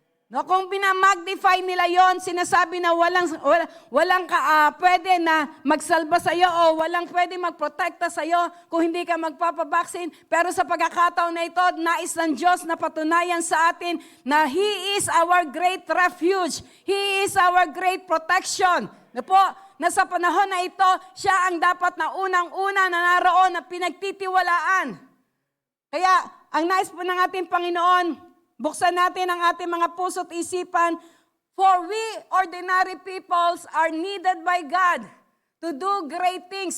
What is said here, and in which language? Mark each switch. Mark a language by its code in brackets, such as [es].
[tl] No, kung binamagnify nila yon, sinasabi na walang pwede na magsalba sa iyo o walang pwede magprotekta sa iyo kung hindi ka magpapabaksin. Pero sa pagkakataon na ito, nais ng Diyos na patunayan sa atin na [en] He is our great refuge. He is our great protection. [tl] Na po, na sa panahon na ito, siya ang dapat na unang-una na naroon na pinagtitiwalaan. Kaya, ang nais po ng ating Panginoon, buksan natin ang ating mga puso't isipan, [en] for we ordinary peoples are needed by God to do great things.